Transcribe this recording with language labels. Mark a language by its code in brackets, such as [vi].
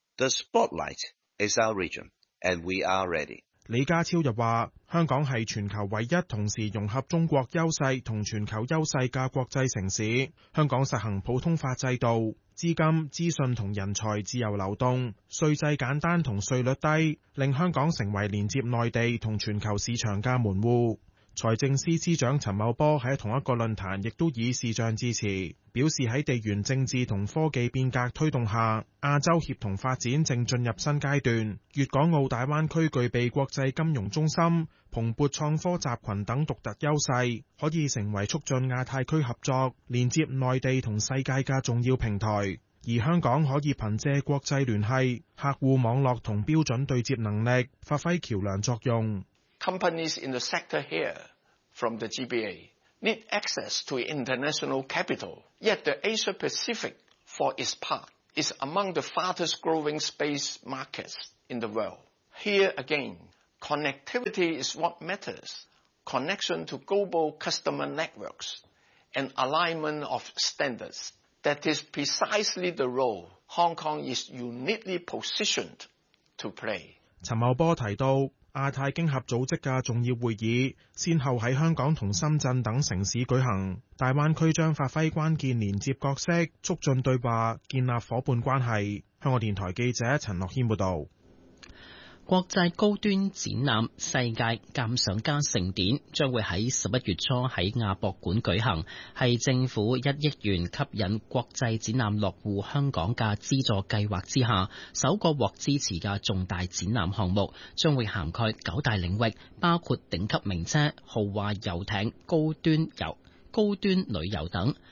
[en] The spotlight is our region, and we are ready. [zh] 李家超又说，香港是全球唯一同时融合中国优势和全球优势的国际城市，香港实行普通法制度，资金、资讯和人才自由流动，税制简单和税率低，令香港成为连接内地和全球市场的门户。财政司司长陈茂波在同一个论坛亦都以视像致辞，表示在地缘政治和科技变革推动下，亚洲协同发展正进入新阶段，粤港澳大湾区具备国际金融中心、蓬勃创科集群等独特优势，可以成为促进亚太区合作、连接内地和世界的重要平台。而香港可以凭借国际联系、客户网络和标准对接能力，发挥桥梁作用。 [en] Companies in the sector here from the GBA need access to international capital, yet the Asia Pacific, for its part, is among the fastest growing space markets in the world. Here again, connectivity is what matters. Connection to global customer networks and alignment of standards. That is precisely the role Hong Kong is uniquely positioned to play. [zh] 陈茂波提到，亚太经合组织的重要会议先后在香港和深圳等城市举行，大湾区将发挥关键连接角色，促进对话，建立伙伴关系。香港电台记者陈乐谦报道。国际高端展览世界鉴赏家盛典将会在11月初在亚博馆举行，是政府1亿元吸引国际展览落户香港的资助计划之下首个获支持的重大展览项目，将会涵盖九大领域，包括顶级名车、豪华游艇、高端旅游等。